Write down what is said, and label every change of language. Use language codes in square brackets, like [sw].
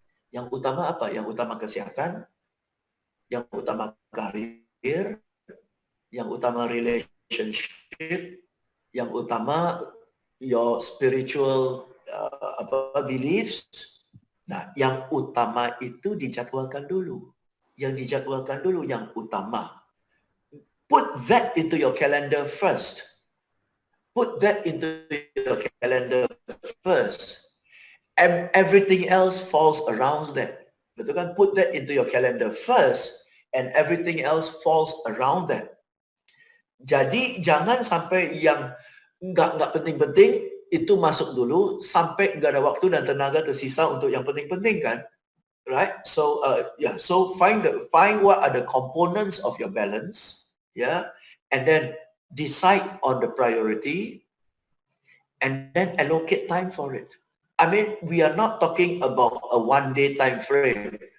[id] Yang utama apa? Yang utama kesehatan, yang utama karir, yang utama relationship, yang utama [en] your spiritual beliefs. [id] Nah, yang utama itu dijadwalkan dulu. Yang dijadwalkan dulu yang utama. [en] Put that into your calendar first. Put that into your calendar first. And everything else falls around that. [id] Betul kan? [en] Put that into your calendar first and everything else falls around that. [id] Jadi jangan sampai yang nggak penting-penting itu masuk dulu sampai nggak ada waktu dan tenaga tersisa untuk yang penting-penting, kan? [en] Right? So so find what are the components of your balance, yeah, and then decide on the priority and then allocate time for it. I mean, we are not talking about a 1-day time frame.